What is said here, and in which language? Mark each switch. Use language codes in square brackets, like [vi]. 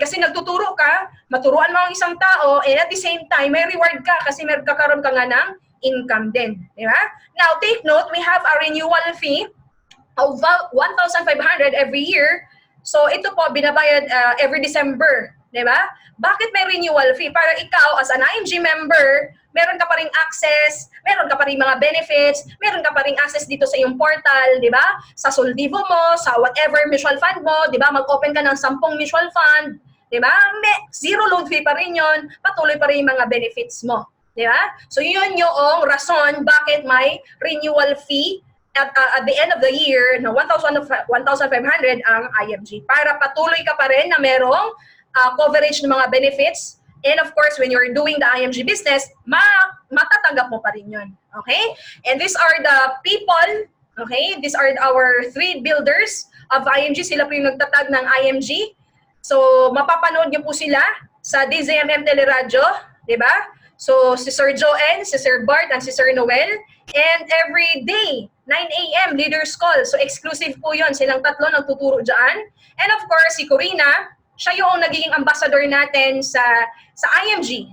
[tl] Kasi nagtuturo ka, maturuan mo ang isang tao, [en] and at the same time, [tl] may reward ka kasi may kakaroon ka nga ng income din. Di ba? [en] Now, take note, we have a renewal fee of 1,500 every year. [tl] So, ito po, binabayad every December. Di ba? Bakit may renewal fee? Para ikaw, [en] as an IMG member, [tl] meron ka pa ring access, meron ka pa ring mga benefits, meron ka pa ring access dito sa iyong portal, di ba? Sa Soldivo mo, sa whatever mutual fund mo, di ba? Mag-open ka ng 10 mutual fund, di ba? Zero load fee pa rin yon, patuloy pa rin yung mga benefits mo. Di ba? So yun yung rason bakit may renewal fee [en] at the end of the year [tl] na 1,500 ang IMG para patuloy ka pa rin na merong coverage ng mga benefits. [en] And of course, when you're doing the IMG business, [tl] matatanggap mo pa rin yun. [en] Okay? And these are the people, okay? These are our 3 builders of IMG. [tl] Sila po yung nagtatag ng IMG. So, mapapanood nyo po sila sa DZMM Teleradyo, di ba? [en] So, si Sir Joen, si Sir Bart, and si Sir Noel. And every day, 9 a.m. Leaders Call. [tl] So, exclusive po yun. Silang tatlo nagtuturo dyan. And of course, si Corina, siya yung nagiging ambassador natin sa IMG.